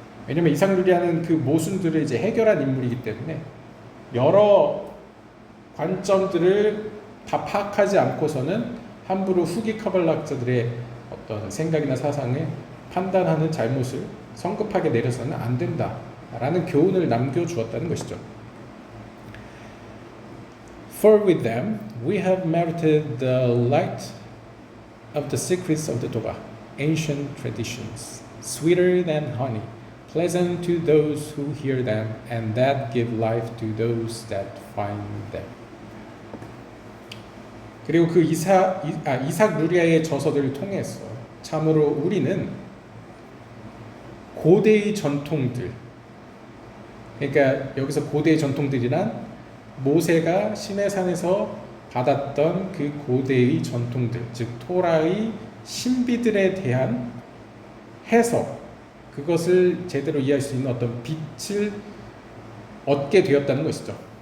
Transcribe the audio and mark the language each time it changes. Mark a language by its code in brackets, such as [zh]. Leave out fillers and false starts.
[ko] 왜냐하면 이삭 루리아는 그 모순들을 이제 해결한 인물이기 때문에 여러 관점들을 다 파악하지 않고서는 함부로 후기 카발라학자들의 어떤 생각이나 사상을 판단하는 잘못을 성급하게 내려서는 안 된다라는 교훈을 남겨주었다는 것이죠. [en] For with them we have merited the light of the secrets of the Torah, ancient traditions, sweeter than honey, pleasant to those who hear them, and that give life to those that find them. [ko] 그리고 그 이삭 루리아의 저서들을 통해서 참으로 우리는 고대의 전통들, 그러니까 여기서 고대의 전통들이란 모세가 시내산에서 받았던 그 고대의 전통들, 즉 토라의 신비들에 대한 해석, 그것을 제대로 이해할 수 있는 어떤 빛을 얻게 되었다는 것이죠.